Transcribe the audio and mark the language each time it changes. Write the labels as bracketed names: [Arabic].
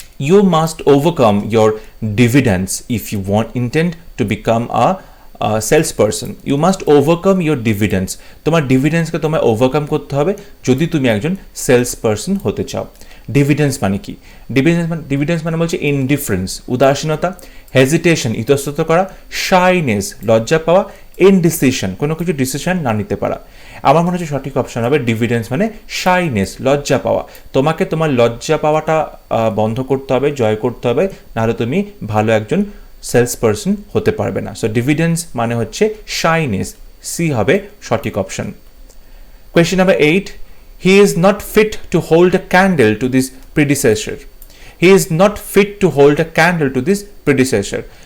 [English] You must overcome your dividends if you intend to become a salesperson. You must overcome your dividends. [Bangla] তোমার ডিভিডেন্সকে তোমায় overcome করতে হবে যদি তুমি একজন সেলস পারসন হতে চাও। ডিভিডেন্স মানে কি? ডিভিডেন্স মানে বলছে ইনডিফারেন্স, উদাসীনতা, হেজিটেশন, ইতস্তত করা, শাইনেস, লজ্জা পাওয়া, ইনডিসিশন, কোনো কিছু ডিসিশন না নিতে পারা। আমার মনে হচ্ছে সঠিক অপশন হবে ডিভিডেন্স মানে শাইনেস, লজ্জা পাওয়া। তোমাকে তোমার লজ্জা পাওয়াটা বন্ধ করতে হবে, জয় করতে হবে, নাহলে তুমি ভালো একজন সেলস পারসন হতে পারবে না। সো ডিভিডেন্স মানে হচ্ছে শাইনেস, সি হবে সঠিক option. [English] Question number 8. He is not fit to hold a candle to this predecessor. He is not fit to hold a candle to this predecessor.